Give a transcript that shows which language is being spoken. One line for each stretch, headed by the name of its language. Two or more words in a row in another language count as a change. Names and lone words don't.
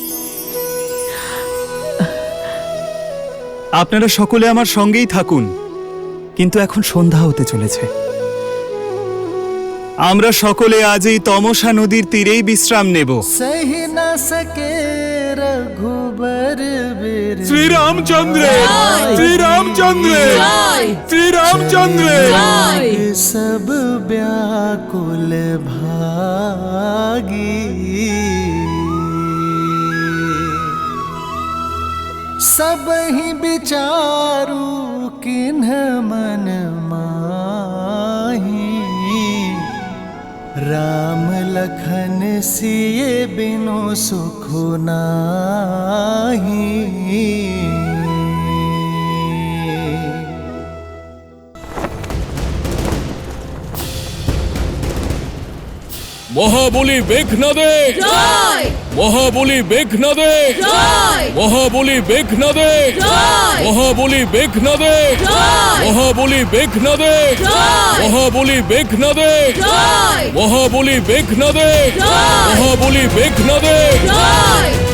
Bangla: আপনারা সকলে আমার সঙ্গেই থাকুন, কিন্তু এখন সন্ধ্যা হতে চলেছে। আমরা সকলে আজ এই তমসা নদীর তীরেই বিশ্রাম নেব।
Hindi: सही न सके रघुबर वीर
Bangla: শ্রীরামচন্দ্র, শ্রীরামচন্দ্র, শ্রীরামচন্দ্র।
Hindi: सब व्याकुल भागी सब ही विचारू किन्ह मन माही राम लखन सिए बिनु सुख नाही।
Bangla: মহাবলী মেঘনাদে জয়, মহাবলী মেঘনাদে জয়, মহাবলী মেঘনাদে জয়, মহাবলী মেঘনাদে জয়, মহাবলী মেঘনাদে জয়, মহাবলী মেঘনাদে জয়, মহাবলী মেঘনাদে জয়, মহাবলী মেঘনাদে জয়।